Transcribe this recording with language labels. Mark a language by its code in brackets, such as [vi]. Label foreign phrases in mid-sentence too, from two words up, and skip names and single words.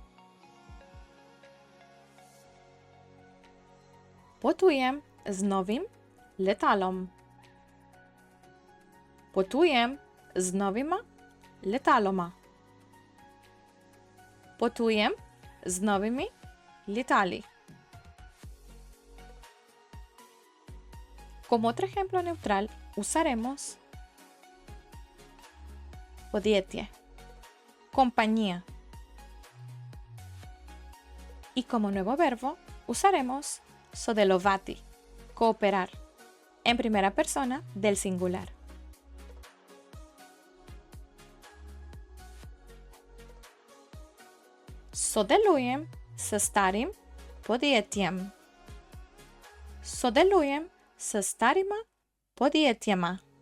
[sl] Potujem z novim letalom. Potujem z novima letaloma. Potujem z novimi letali. [es] Como otro ejemplo neutral, usaremos podietie. Compañía. Y como nuevo verbo, usaremos sodelovati, cooperar, en primera persona del singular. [sl] Sodelujem se starim podjetjem. Sodelujem se starima podjetjema.